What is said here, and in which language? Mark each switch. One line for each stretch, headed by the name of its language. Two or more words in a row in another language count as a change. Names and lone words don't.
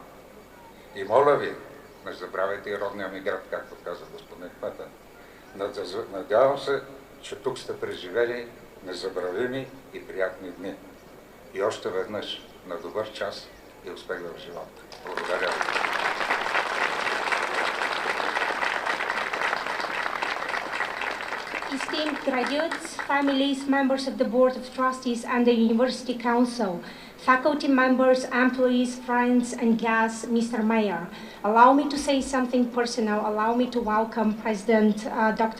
Bulgarian: И моля ви, не забравяйте и родния ми град, както каза господин кмета. Надявам се, че тук сте преживели незабравими и приятни дни. И още веднъж на добър час и успех в живота. Благодаря ви.
English: Esteemed graduates, families, members of the Board of Trustees and the University Council, faculty members, employees, friends and guests, Mr. Mayor, allow me to say something personal. Allow me to welcome President Dr.